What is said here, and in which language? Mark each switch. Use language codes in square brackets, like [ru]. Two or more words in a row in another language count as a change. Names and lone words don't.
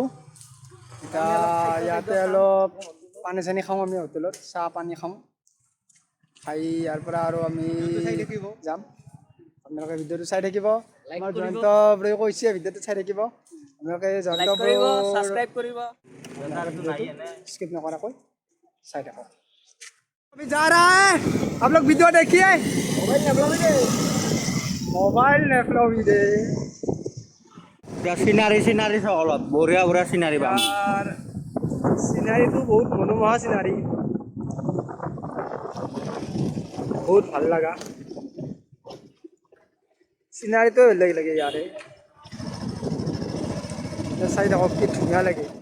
[as] এতিয়া ইয়াতে অলপ পানী চানী খাওঁ, আমি হোটেলত চাহ পানী খাওঁ। খাই ইয়াৰ পৰা আৰু আমি যাম। আপোনালোকে ভিডিঅ'টো চাই থাকিব। আমাৰ জয়ন্ত ব্ৰই কৈছে ভিডিঅ'টো চাই থাকিব। আপোনালোকে জয়ন্ত ব্ৰ স্কিপ নকৰাকৈ চাই থাকক। [hi] अभी जा रहा है, आप लोग वीडियो देखिए। मोबाइल नेफलोवी दे [as] চিনাৰী চাওক, অলপ বঢ়িয়া বঢ়িয়া চিনাৰী পাম। यार, সিনারিটো বহুত মনোমোহা সিনারি, বহুত ভাল লাগা সিনারিটো বেলেগ লাগে। ইয়াৰে চাই থাকক কি ধুনীয়া লাগে।